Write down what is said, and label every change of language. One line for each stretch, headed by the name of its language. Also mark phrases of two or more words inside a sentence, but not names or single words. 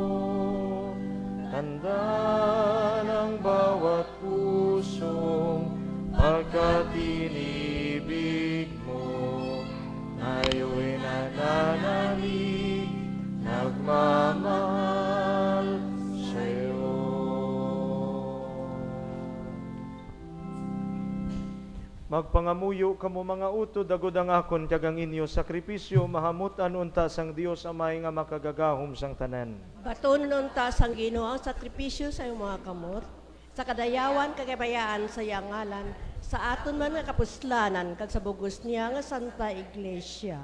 Filipino: Tanda ng bawat pusong pagkatinibig mo, ngayon'y nananalig, nagmamahal sa'yo.
Hiligaynon: Magpangamuyo kamo mga utod, agod ang akon kagang inyo sakripisyo, mahamutan unta sang Dios amay nga makagagahom sang tanan. Baton unta sang Ginoo ang sakripisyo sa iyong mga kamot, sa kadayawan kagabayaan sa iyang ngalan, sa aton man nga kapuslanan, kag sa bugos niya nga Santa Iglesia.